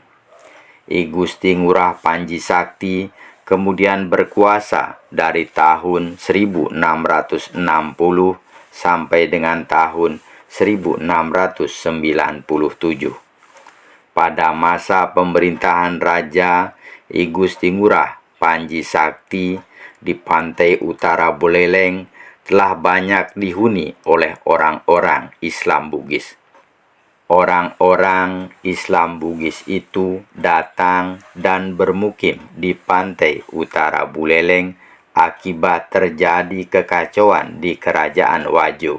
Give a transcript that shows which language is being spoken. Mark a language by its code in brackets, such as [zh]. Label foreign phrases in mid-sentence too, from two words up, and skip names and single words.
[id] I Gusti Ngurah Panji Sakti kemudian berkuasa dari tahun 1660 sampai dengan tahun 1697. Pada masa pemerintahan Raja I Gusti Ngurah Panji Sakti di pantai utara Buleleng telah banyak dihuni oleh orang-orang Islam Bugis. Orang-orang Islam Bugis itu datang dan bermukim di pantai utara Buleleng akibat terjadi kekacauan di kerajaan Wajo.